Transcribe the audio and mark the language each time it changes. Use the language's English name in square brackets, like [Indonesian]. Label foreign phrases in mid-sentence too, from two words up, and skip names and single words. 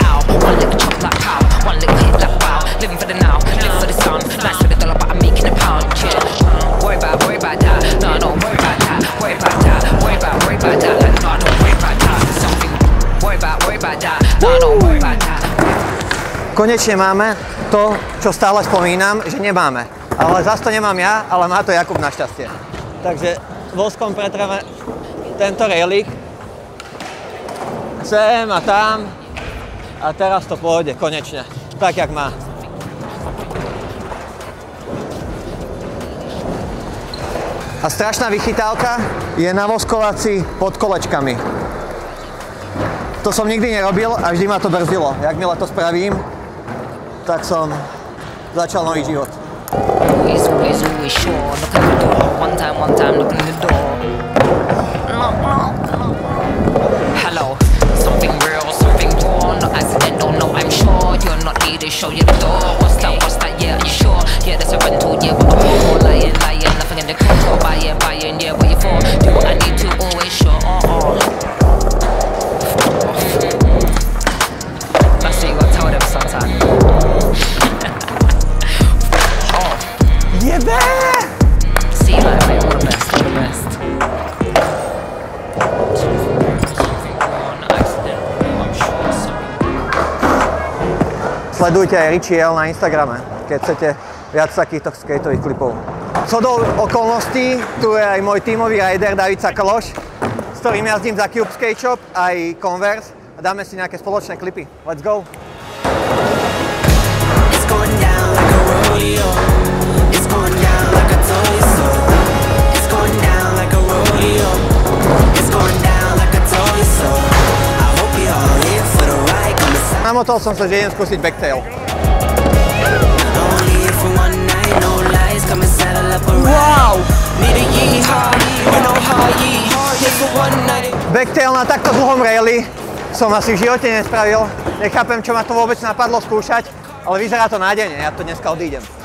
[English] Ow, one lick chop like pow, one lick hit like wow. Living for the now, live for the sound. Nice for the dollar, but I'm making a pound. Yeah, worry about that. No, don't worry about that. Worry about that. Worry about that. No, don't worry about that. Something. Worry about that. No, don't worry about that. [Slovak] Konečne máme to, čo stále spomínam, že nemáme. Ale zas to nemám ja, ale má to Jakub našťastie. Takže voskom pretreme tento railik. Sem a tam. A teraz to pôjde, konečne. Tak, jak má. A strašná vychytávka je navoskovací pod kolečkami. To som nikdy nerobil a vždy ma to brzdilo. Jakmile to spravím, tak som začal nový život. [English] Always sure. Knock at the door. One time, knocking the door. Knock. Hello. Something real, something raw. Not accidental, no, I'm sure. You're not needed, show you the door. What's that, yeah, are you sure? Yeah, there's a rental, yeah, but I'm more lying. Nothing in the control, buying, yeah, what you for? Do what I need to, always sure. That's what you gotta tell them sometime. [Slovak] Jebe! [English] See you later, mate, all the best. [Slovak] Sledujte aj Richie L na Instagrame, keď chcete viac takýchto skateových klipov. Shodou okolností, tu je aj môj tímový rider David Sakaloš, s ktorým jazdím za Cube Skate Shop, aj Converse a dáme si nejaké spoločné klipy. [English] Let's go! It's going down like a rodeo. It's going down like a toy store. It's going down like a rodeo. It's going down like a toy store. I hope you're all here for the ride. [Slovak] Namotol som sa, že idem skúsiť backtail. Wow! Backtail na takto dlhom raili som asi v živote nespravil. Nechápem, čo ma to vôbec napadlo skúšať, ale vyzerá to nádejne, ja to dneska odídem.